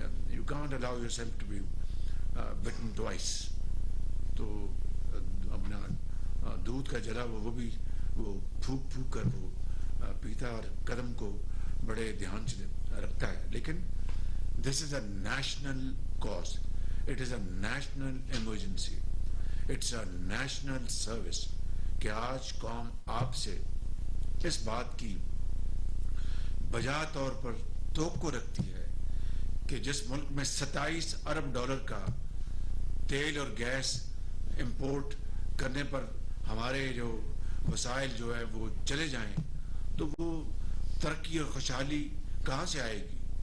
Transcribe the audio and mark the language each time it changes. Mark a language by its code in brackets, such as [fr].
[en] You can't allow yourself to be bitten twice. [ur] تو اپنا دودھ کا جلا وہ بھی وہ پھونک پھونک کر وہ پیتا اور قدم کو بڑے دھیان سے رکھتا ہے. لیکن [en] this is a national cause. It is a national emergency. It's a national service. [ur] کہ آج قوم آپ سے اس بات کی بجا طور پر توقع رکھتی ہے کہ جس ملک میں 27 ارب ڈالر کا تیل اور گیس امپورٹ کرنے پر ہمارے جو وسائل جو ہے وہ چلے جائیں تو وہ ترقی اور خوشحالی کہاں سے آئے گی.